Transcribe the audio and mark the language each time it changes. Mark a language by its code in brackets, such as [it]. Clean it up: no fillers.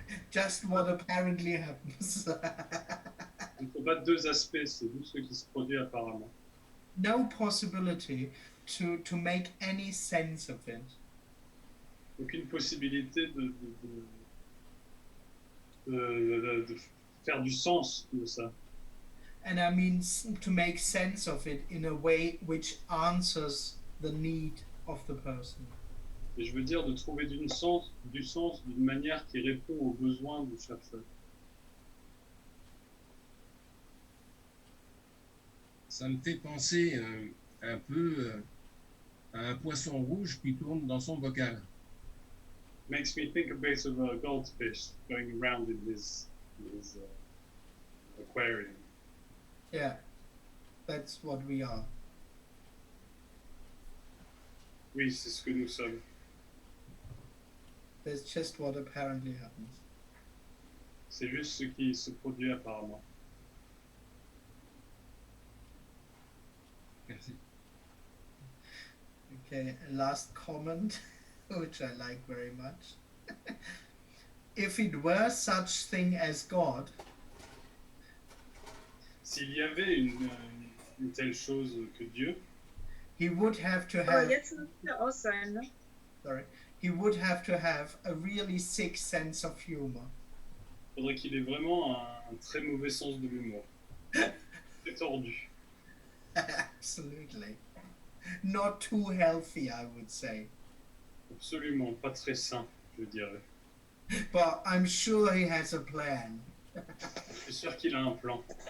[en] Just what apparently happens. [fr] Il ne faut pas deux aspects, c'est juste ce qui se produit apparemment. [en] No possibility to make any sense of it. [fr] Aucune possibilité de faire du sens de ça. [en] And I mean to make sense of it in a way which answers the need of the person. [fr] Et je veux dire de trouver du sens d'une manière qui répond aux besoins du chercheur. Ça me fait penser un peu à un poisson rouge qui tourne dans son bocal. [en] Makes me think a bit of a goldfish going around in his aquarium. Yeah, that's what we are. [fr] Oui, c'est ce que nous sommes. [en] That's just what apparently happens. [fr] C'est juste ce qui se produit apparemment. Merci. [en] Okay, last comment, which I like very much. If it were such thing as God, [fr] S'il y avait une telle chose que Dieu, [en] he would have to [de] Aber [en] have, [de] jetzt müsste er aus sein, ne? [en] sorry, he would have to have a really sick sense of humor. [fr] il faudrait qu'il ait vraiment un très mauvais sens de l'humour. C'est tordu. [en] Absolutely. Not too healthy, I would say. [fr] Absolument pas très sain, je dirais. [en] But I'm sure he has a plan. [fr] Je suis sûr qu'il a un plan.